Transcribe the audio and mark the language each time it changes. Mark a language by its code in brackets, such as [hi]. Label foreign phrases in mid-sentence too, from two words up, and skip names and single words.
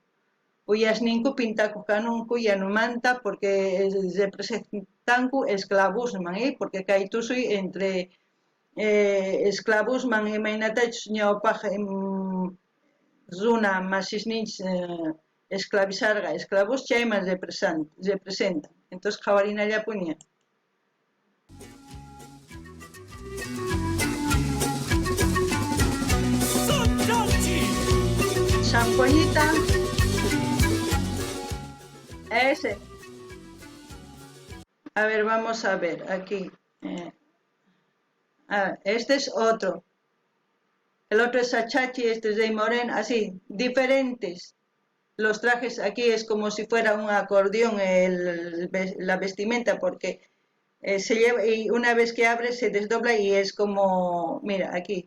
[qu] Uyasninku pintakuq kanunku yanumanta porque representanku esclavusman, porque kay tusuy entre esclavusman imaynatach ñawpaq runa masisninchis esclavizarqa esclavus chayman representan. Entonces qhawarinallapuña. [es] San Juanita. Ese. A ver, vamos a ver aquí. Este es otro. El otro es achachi, este es de morén, así, diferentes. Los trajes aquí es como si fuera un acordeón la vestimenta, porque se lleva y una vez que abre se desdobla y es como, mira, aquí.